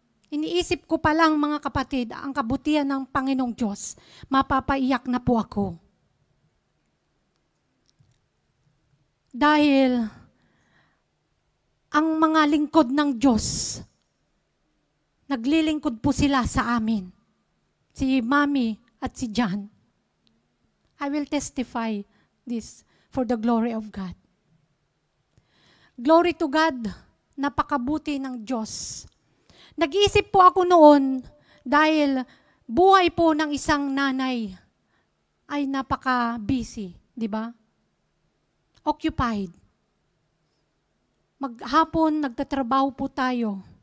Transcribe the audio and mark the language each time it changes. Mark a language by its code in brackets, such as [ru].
[tl] Iniisip ko pa lang, mga kapatid, ang kabutihan ng Panginoong Diyos. Mapapaiyak na po ako. Dahil ang mga lingkod ng Diyos, naglilingkod po sila sa amin. Si Mami at si John. [en] I will testify this for the glory of God. Glory to God, [tl] napakabuti ng Diyos. Nag-iisip po ako noon dahil buhay po ng isang nanay ay napaka-busy, di ba? Occupied. Maghapon, nagtatrabaho po tayo.